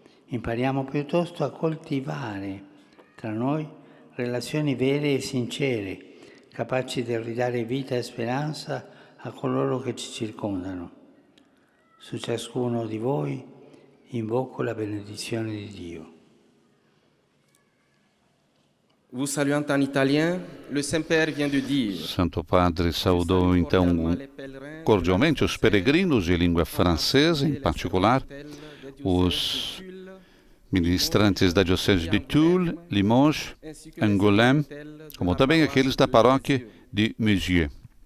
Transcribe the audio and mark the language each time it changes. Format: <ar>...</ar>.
<it>Impariamo piuttosto a coltivare tra noi relazioni vere e sincere, capaci di ridare vita e speranza a coloro che ci circondano. Su ciascuno di voi invoco la benedizione di Dio.</it> <fr>Vous saluant en italien, le Saint-Père vient de dire.</fr> <pt>Santo Padre saudou então cordialmente os peregrinos de língua francesa, em particular os ministrantes da Diocese de Toul, Limoges, Angoulême, como também aqueles da paróquia de Mezievo.</pt>